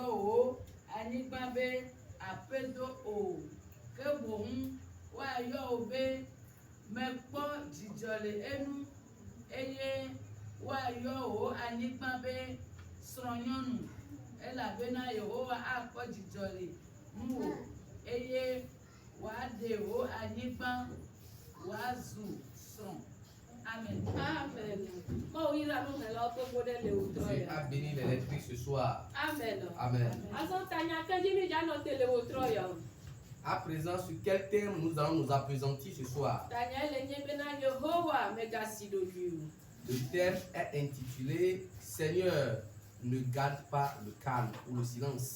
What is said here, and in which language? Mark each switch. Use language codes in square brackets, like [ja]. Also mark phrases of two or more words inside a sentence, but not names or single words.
[ee] o anyigba be aƒedo o, ke boŋ woayɔ o be mekpɔ dzidzɔ le enu, eye woayɔ wo anyigba be srɔ̃nyɔnu, elabena Yehowa akpɔ dzidzɔ le nuwo, eye wòaɖe wo anyigba wòazu srɔ̃. [fr] Amen. Amen. Dieu a béni les lectrices ce soir. Amen. Amen. À présent, sur quel thème nous allons nous appesantir ce soir? Le thème est intitulé Seigneur, ne garde pas le calme ou le silence.